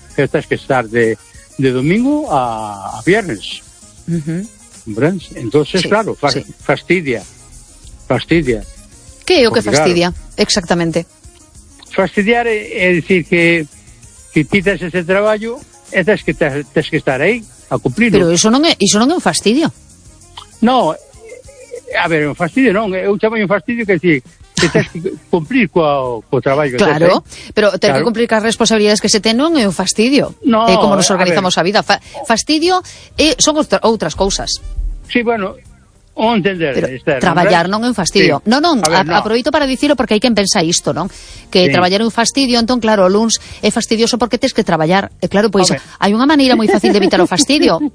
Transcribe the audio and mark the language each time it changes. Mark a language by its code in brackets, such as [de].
[es] Tienes que estar de domingo a viernes. ¿Comprendes? Entonces, fastidia. Fastidia. ¿Qué es lo que fastidia? Claro, exactamente. Fastidiar es decir que quitas ese trabajo [gl] e tens que, tens que estar aí a cumprir. Pero iso non é un fastidio. No, a ver, un fastidio non, eu chamo un fastidio que si que tens que cumplir co traballo. Claro, pero ter que cumplir as responsabilidades que se ten non é un fastidio. No, como nos organizamos a vida. Fastidio son outras cousas. Sí, bueno, o entender. Pero, Esther, traballar non é un fastidio. Sí. Non, a ver, no. Aproveito para dicirlo porque hai quen pensa isto, non? Que sí. Traballar é un fastidio, entón, claro, o luns é fastidioso porque tens que traballar. E claro, pois, hai unha maneira moi fácil de evitar o fastidio.